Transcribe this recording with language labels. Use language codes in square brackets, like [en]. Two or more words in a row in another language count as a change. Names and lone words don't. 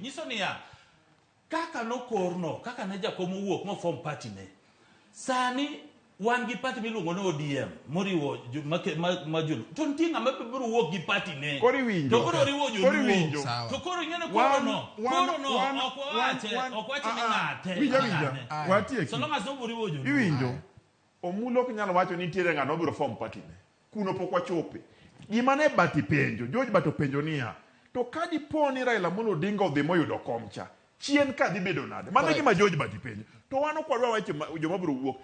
[luo] Nyiso ni ya kaka nokorno kaka ne jakom owuok mo [en] form party [luo] ne. Sani wan gi party miluongo no ODM moriwo majulu to ntinga mabiro wuok gi party ne to koro riwo joluo to koro ngene koro no okwache ni ng'ate watie [en] so long as [luo] no riwo joluo. Iwinjo Omullo ok nyalo wacho ni nitiere ng'ano biro [en] form party [luo] ne kuno pok wachope gima ne Bati penjo George Bato penjo niya to kadi poni Raila Amolo Odinga odhi moyudo komcha chien ka dhi bedo nade. Mano gima George Bati penjo. To wano kwadwa wache joma biro wuok.